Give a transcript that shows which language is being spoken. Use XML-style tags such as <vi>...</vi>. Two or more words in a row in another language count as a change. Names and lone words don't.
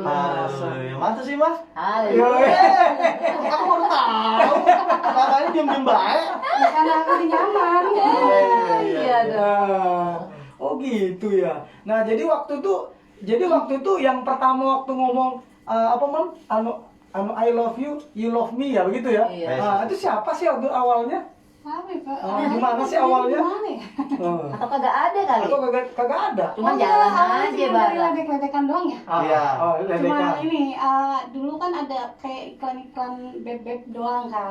<id>Masa sih, Mas? Halo. Aku baru tahu. Makanya diem-diem baik. Ya, karena aku nyaman. Iya dong. Oh gitu ya. Nah jadi waktu itu yang pertama waktu ngomong apa Mam?</id> <en>I love you, you love me ya begitu ya.</en> <id>Iya. Nah, itu siapa sih waktu awalnya? Apa ya, Pak? Gimana sih awalnya? Gimana ya? Atau kagak ada kali? Atau kagak ada? Cuma enggak, jalan awalnya aja cuma dari bareng. ledek-ledekan doang ya. Iya. Oh, Cuma ledekan. ini dulu kan ada kayak iklan-iklan beb-beb doang kan.</id>